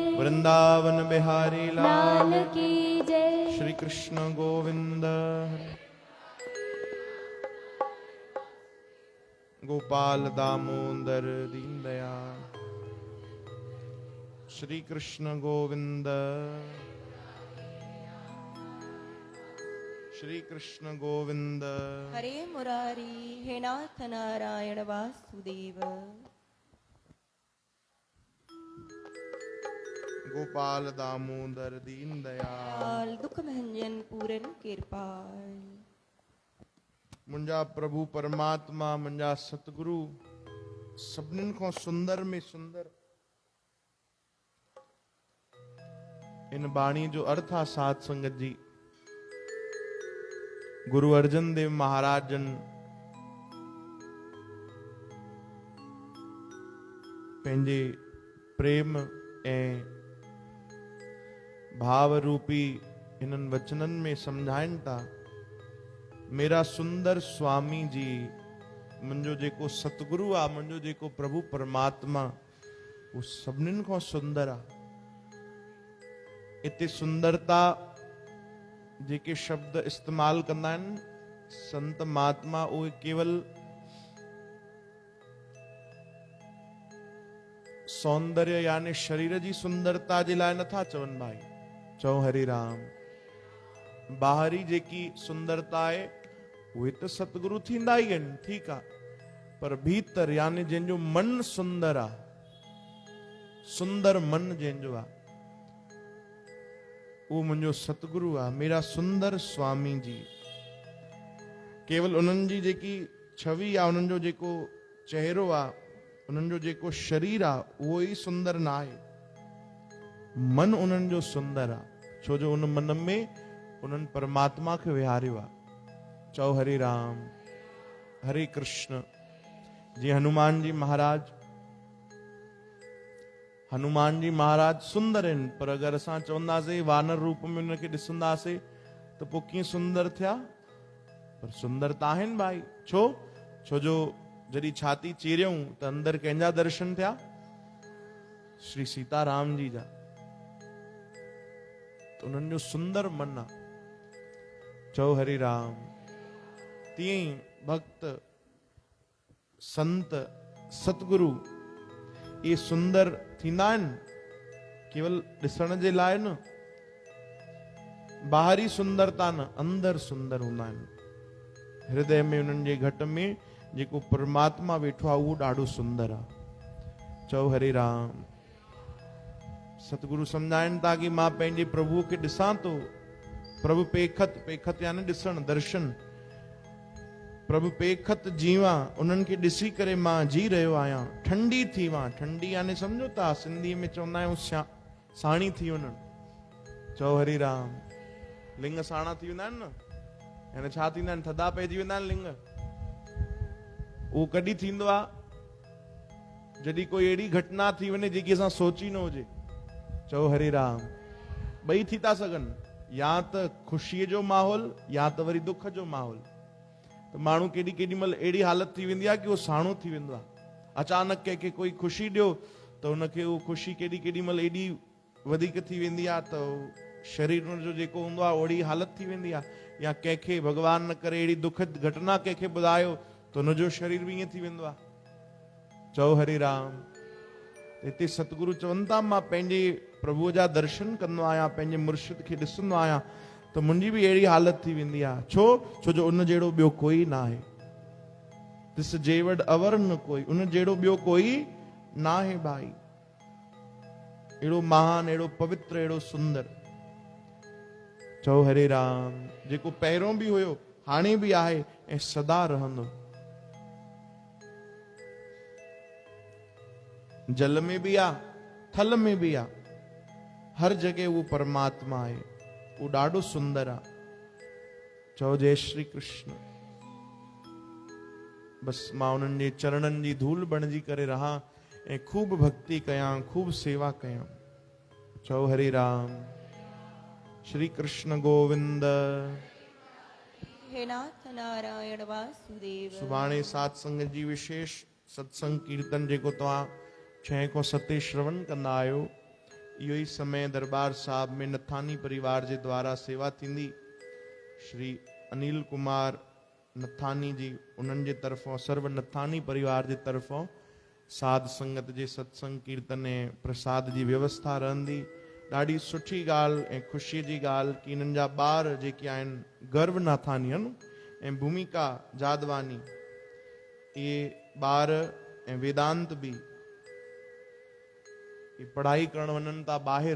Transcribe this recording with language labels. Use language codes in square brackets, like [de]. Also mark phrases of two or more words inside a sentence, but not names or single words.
[hi] वृंदावन बिहारी लाल लाल की जय श्री कृष्ण गोविंद गोपाल दामोदर दीन दयाल श्री कृष्ण गोविंद श्री कृष्ण गोविंद हरे मुरारी हे नाथ नारायण वासुदेव गोपाल दामोदर दीन दयाल लाल दुख भंजन पूरन कृपाल [sd] मुंजा प्रभु परमात्मा मुंजा सतगुरु सभिनीनि खां सुंदर में सुंदर इन बाणी जो अर्थ आहे साध संगत जी गुरु अर्जन देव महाराज जन पंहिंजे प्रेम ऐं भाव रूपी इन्हनि वचननि में समझाइनि था [hi] मेरा सुंदर स्वामी जी [sd] मुंहिंजो जेको सतगुरु आहे मुंहिंजो जेको प्रभु परमात्मा उहो सभिनीनि खां सुंदर आहे इते सुंदरता जेके शब्द इस्तेमाल कंदा आहिनि संत महात्मा उहे केवल सौंदर्य यानी शरीर जी सुंदरता जे लाइ नथा चवनि भाई चओ हरि राम बाहरी जेकी सुंदरता आहे उहे त सतगुरु थींदा ई आहिनि ठीकु आहे पर भीतर यानी जंहिंजो मन सुंदर आहे सुंदर मन जंहिंजो आहे उहो मुंहिंजो सतगुरु आहे [hi] मेरा सुंदर स्वामी जी [sd] केवल उन्हनि जी जेकी छवि आहे उन्हनि जो जेको चेहरो आहे उन्हनि जो जेको शरीर आहे उहो ई सुंदर न आहे मन उन्हनि जो सुंदर आहे छो जो उन मन में उन्हनि परमात्मा खे विहारियो आहे चओ हरे राम हरे कृष्ण जी हनुमान जी महाराज सुंदर आहिनि पर अगरि असां चवंदासीं वानर रूप में उनखे ॾिसंदासीं त पोइ कीअं सुंदर थिया पर सुंदर त आहिनि भाई छो जो जॾहिं छाती चीरियऊं त अंदरि कंहिंजा दर्शन थिया श्री सीताराम जी जा त उन्हनि जो सुंदर मन आहे चओ हरे राम तीअं ई भक्त संत सतगुरु ये सुंदर थींदा आहिनि केवल ॾिसण जे लाइ न बाहरी सुंदरता न अंदर सुंदर हूंदा आहिनि हृदय में उन्हनि जे घट में जेको परमात्मा वेठो आहे उहो ॾाढो सुंदर आहे। चओ हरे राम। सतगुरु सम्झाइनि था कि मां पंहिंजे प्रभुअ खे ॾिसां थो। [hi] प्रभु पेखत, पेखत [sd] यानी ॾिसण, दर्शन। [hi] प्रभु पेखत जीवा, [sd] उन्हनि खे ॾिसी करे मां जी रहियो आहियां। ठंडी थी वां, ठंडी यानी सम्झो था सिंधी में चवंदा आहियूं साणी थी वञनि। चओ हरि राम। लिंग साणा थी वेंदा आहिनि न, यानी छा थींदा आहिनि, थधा पइजी वेंदा आहिनि लिंग। उहो कॾहिं थींदो आहे जॾहिं कोई अहिड़ी घटना थी वञे जेकी असां सोची न हुजे। चओ हरि राम। ॿई थी था सघनि, या त ख़ुशीअ जो माहौल या त वरी दुख जो माहौल। त माण्हू केॾी महिल अहिड़ी हालत थी वेंदी आहे कि उहो साणो थी वेंदो आहे। अचानक कंहिंखे कोई ख़ुशी ॾियो त हुनखे उहो ख़ुशी केॾी महिल एॾी वधीक थी वेंदी आहे त शरीर जो जेको हूंदो आहे ओड़ी हालत थी वेंदी आहे। या कंहिंखे भॻवान न करे अहिड़ी दुखद घटना कंहिंखे ॿुधायो त हुनजो शरीर बि ईअं थी वेंदो आहे। चओ हरि राम। हिते सतगुरु चवनि था मां पंहिंजे प्रभुअ जा दर्शन कंदो आहियां, पंहिंजे मुर्शिद खे ॾिसंदो आहियां त मुंहिंजी बि अहिड़ी हालत थी वेंदी आहे। छो जो उन जहिड़ो ॿियो कोई न आहे। [hi] दिस जे वड अवर न कोई, [sd] उन जहिड़ो ॿियो कोई न आहे भाई। अहिड़ो महान, अहिड़ो पवित्र, अहिड़ो सुंदर। चओ हरे राम। जेको पहिरों बि हुयो, हाणे बि आहे ऐं सदा रहंदो। जल में बि आहे, थल में बि आहे, हर जगह वो परमात्मा आहे। वो ॾाढो सुंदर आहे। चओ जय श्री कृष्ण। बस मां उन्हनि जे चरणनि जी धूल बणिजी करे रहां ऐं खूब भक्ति कयां, खूब सेवा कयां। चओ हरे राम। श्री कृष्ण गोविंद। हे नाथ नारायण वासुदेव। सुभाणे सत्संग जी विशेष सत्संग कीर्तन जेको तव्हां 6 खां 7 श्रवण कंदा आहियो, इहो ई समय दरबार साहिब में नथानी परिवार जे द्वारा सेवा थींदी। श्री अनिल कुमार नथानी जी, उन्हनि जे तरफ़ों, सर्व नथानी परिवार जे तरफ़ों साध संगत जे सत्संग कीर्तन ऐं प्रसाद जी व्यवस्था रहंदी। ॾाढी सुठी ॻाल्हि ऐं ख़ुशीअ जी ॻाल्हि कि इन्हनि जा ॿार जेके आहिनि, गर्व नाथानी आहिनि ऐं भूमिका जादवानी, इहे ॿार ऐं वेदांत बि पढ़ाई करण वञनि था ॿाहिरि।